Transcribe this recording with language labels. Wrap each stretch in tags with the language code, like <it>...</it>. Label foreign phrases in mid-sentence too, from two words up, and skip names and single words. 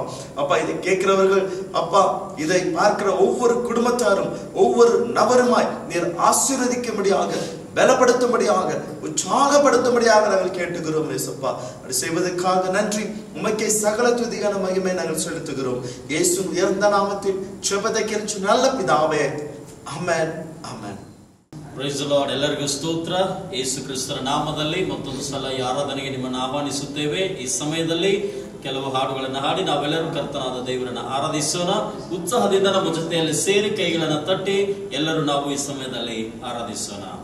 <ta>அப்பா, இதை கேட்கிறவர்கள், அப்பா, இதை பார்க்கிற ஒவ்வொரு குடும்பத்தாரும், ஒவ்வொரு நபருமாய் நீர் ஆசீர்வதிக்கும்படியாக, பலப்படுத்தும்படியாக, உற்சாகப்படுத்தும்படியாக நாங்கள் கேட்டுக்கிறோம் ஏசப்பா. அது செய்வதற்காக நன்றி. உமக்கே சகல துதியான மகிமை நாங்கள் செலுத்துகிறோம். இயேசு உயர்ந்த நாமத்தில் ஜெபத்தை கேட்டு நல்ல பிதாவே, ஆமென், ஆமென்.</ta> <en>Praise the Lord.</en> <kn>ಎಲ್ಲರಿಗೂ ಸ್ತೋತ್ರ. ಯೇಸು ಕ್ರಿಸ್ತರ ನಾಮದಲ್ಲಿ ಮತ್ತೊಂದು ಸಲ ಈ ಆರಾಧನೆಗೆ ನಿಮ್ಮನ್ನು ಆಹ್ವಾನಿಸುತ್ತೇವೆ. ಈ ಸಮಯದಲ್ಲಿ ಕೆಲವು ಹಾಡುಗಳನ್ನು ಹಾಡಿ ನಾವೆಲ್ಲರೂ ಕರ್ತನಾದ ದೇವರನ್ನು ಆರಾಧಿಸೋಣ. ಉತ್ಸಾಹದಿಂದ ನಮ್ಮ ಜೊತೆಯಲ್ಲಿ ಸೇರಿ ಕೈಗಳನ್ನು ತಟ್ಟಿ ಎಲ್ಲರೂ ನಾವು ಈ ಸಮಯದಲ್ಲಿ ಆರಾಧಿಸೋಣ.</kn>